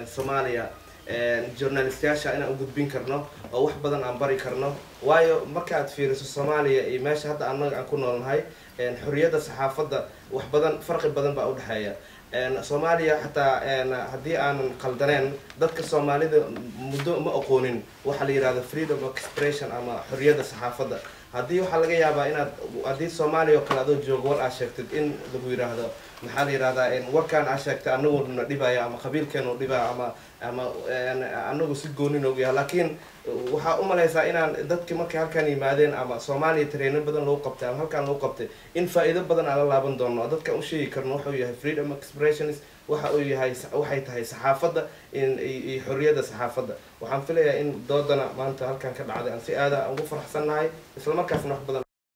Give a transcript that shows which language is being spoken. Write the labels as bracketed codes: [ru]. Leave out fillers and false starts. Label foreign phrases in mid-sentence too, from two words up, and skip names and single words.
[so] Soomaaliya journalistayaasha inaan u gudbin karno oo wax badan aan bari karno waayo marka aad fiiriso Soomaaliya iyo meesha hadda annaga aan ku noolnahay xorriyadda saxaafadda wax badan farqi badan baa u dhaxeeya Soomaaliya hataa haddii aanan qaldaneen dadka Soomaalida muddo ma aqoonin waxa la yiraahdo [en] freedom of expression [so] ama xorriyadda saxaafadda haddii waxa laga yaabaa inaad haddii Soomaaliya kala adoo joogo war aad sheegtid in lagu yiraahdo maxaa la yiraahdaa in warkaan aad sheegtay anagu na dhibaya ama qabiilkeenu dhibaya ama anagu si gooni noogu yahay laakiin waxaa u malaysaa inaan dadkii markay halkan yimaadeen ama Soomaaliya training badan loo qabtay ama halkan loo qabtay in faa'iido badan aan la laaban doono dadka u sheegi karno wuxuu yahay [en] freedom of expression [so] waxa uu yahay waxay tahay saxaafadda in xorriyadda saxaafadda waxaan filayaa in doodana maanta halkan ka dhacday aan si aad ah ugu faraxsanahay isla markaasna wax badan